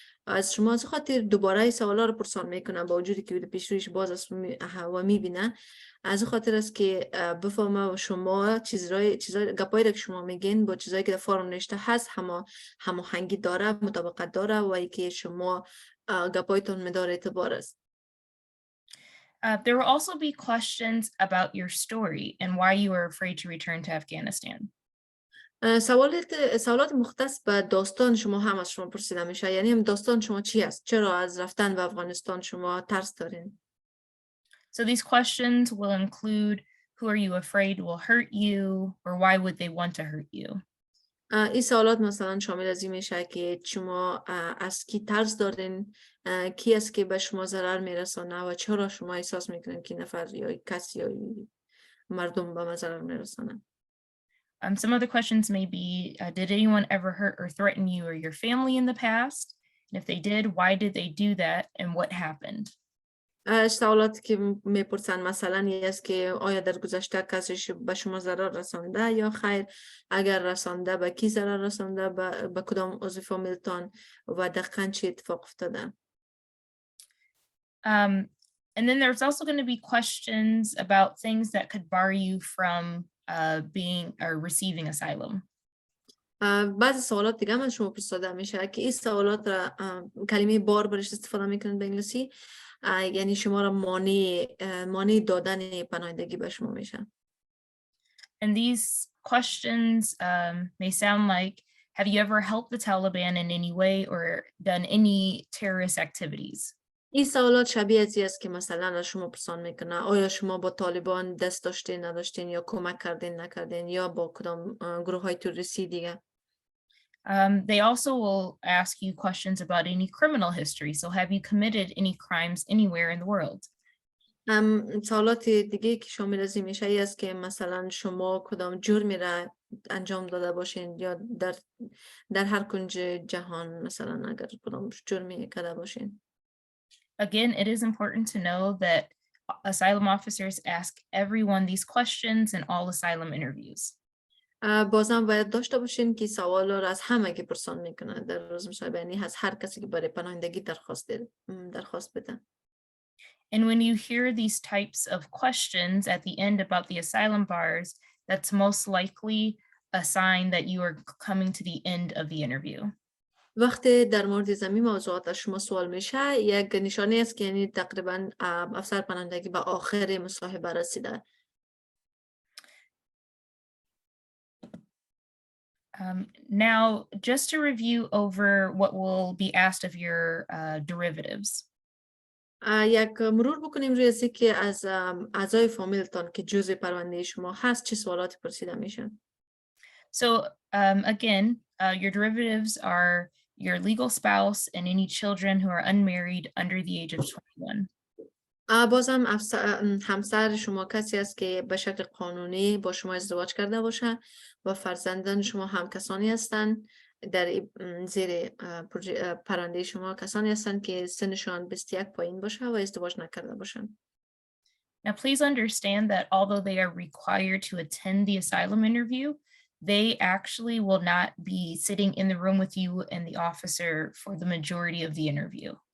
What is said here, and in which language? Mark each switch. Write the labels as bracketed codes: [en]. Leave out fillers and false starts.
[fa] از شما از خاطر دوباره این سوالا رو پرسان میکنه با وجودی که پیش رویش باز است و میبینه. از خاطر است که بفهمه شما چیزای گپایی که شما میگین با چیزایی که در فرم نوشته هست هماهنگی داره، مطابقت داره و اینکه شما گپایتون مدار اعتبار است. [en] There will also be questions about your story and why you were afraid to return to Afghanistan. [fa] سوالات مختص به داستان شما هم از شما پرسیده میشه. یعنی هم داستان شما چی است؟ چرا از رفتن به افغانستان شما ترس دارین؟ [en] So these questions will include who are you afraid will hurt you or why would they want to hurt you. [fa] این سوالات مثلا شامل از این میشه که شما از کی ترس دارین، کی است که به شما ضرر میرسانه و چرا شما احساس میکنین که نفر یا کسی یا مردم به ما ضرر میرسانه. [en] Some other questions may be, did anyone ever hurt or threaten you or your family in the past? And if they did, why did they do that and what happened? [fa] سوالاتی که میپرسن مثلا این است که آیا در گذشته کسی به شما ضرر رسانده یا خیر، اگر رسانده به کی ضرر رسانده، به کدام عضو فامیلتان و دقیقاً چه اتفاق افتاده. [en] And then there's also going to be questions about things that could bar you from being or receiving asylum. [fa] بعضی سوالات دیگه هم از شما پرسیده میشه که این سوالات را کلمه بار برش استفاده میکنن به انگلیسی، یعنی شما را مانع دادن پناهندگی به شما میشه. [en] And these questions may sound like, have you ever helped the Taliban in any way or done any terrorist activities? [fa] این سوالات شبیه ازی است که مثلا از شما پرسان میکنه آیا شما با طالبان دست داشتین نداشتین یا کمک کردین نکردین یا با کدام گروه های تروریستی دیگه. [en] They also will ask you questions about any criminal history. So have you committed any crimes anywhere in the world? [fa] سوالات دیگه که شامل از این میشه است که مثلا شما کدام جرمی را انجام داده باشین یا در هر کنج جهان مثلا اگر کدام جرمی کرده باشین. [en] Again, it is important to know that asylum officers ask everyone these questions in all asylum interviews. [fa] بازم باید داشته باشین که سوال را از همه که پرسان میکنه در روز مصاحبه، یعنی از هر کسی که برای پناهندگی درخواست بده. [en] And when you hear these types of questions at the end about the asylum bars, that's most likely a sign that you are coming to the end of the interview. [fa] وقتی در مورد زمین موضوعات از شما سوال میشه، یک نشانه است که یعنی تقریبا افسر پناهندگی به آخر مصاحبه رسیده. [en] Now, just to review over what will be asked of your derivatives. [fa] یک مرور بکنیم روی از که از اعضای فامیلتان که جزء پرونده شما هست چه سوالاتی پرسیده میشن. [en] So again, your derivatives are your legal spouse and any children who are unmarried under the age of 21. [fa] بازم همسر شما کسی است که به شکل قانونی با شما ازدواج کرده باشه و فرزندان شما هم کسانی هستند در زیر پرونده شما کسانی هستند که سنشان 21 پایین باشه و ازدواج نکرده باشند. [en] Now, please understand that although they are required to attend the asylum interview, they actually will not be sitting in the room with you and the officer for the majority of the interview.